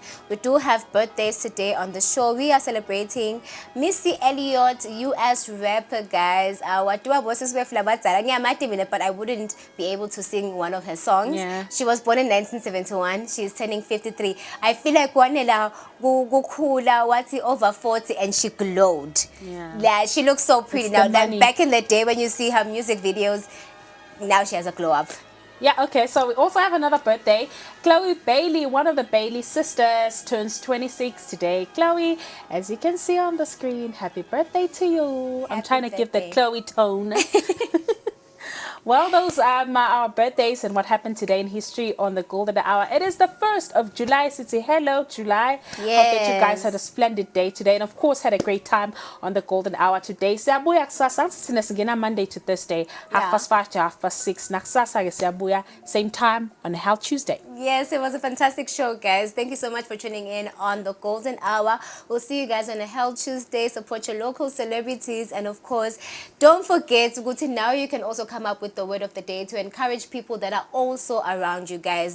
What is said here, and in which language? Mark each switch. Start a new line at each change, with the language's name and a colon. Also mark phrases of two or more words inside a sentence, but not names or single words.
English: We do have birthdays today on the show. We are celebrating Missy Elliott, US rapper, guys. But I wouldn't be able to sing one of her songs. Yeah. She was born in 1971. She's turning 53. I feel like
Swati: wanela gukula wati
English: over 40 and she glowed. Yeah, she looks so pretty It's now. the Like money. back in the day when you see her music videos, now she has a glow up. Yeah, okay, so we also have another birthday. Chloe Bailey, one of the Bailey sisters, turns 26 today. Chloe, as you can see on the screen, happy birthday to you. I'm trying to give the birthday. Chloe tone. Well, those are our birthdays and what happened today in history on the Golden Hour. It is the 1st of July. City. Hello, July. Hope that you guys had a splendid day today and, of course, had a great time on the Golden Hour today.
Swati: Siyabuya kusasa.
English: Sinesingena Monday to Thursday, 5:30 to 6:30.
Swati: Nakusasa ke siyabuya,
English: same time on a Hell Tuesday. Yes, it was a fantastic show, guys. Thank you so much for tuning in on the Golden Hour. We'll see you guys on a Hell Tuesday. Support your local celebrities. And, of course, don't forget, Guti, now you can also come up with the word of the day to encourage people that are also around you, guys.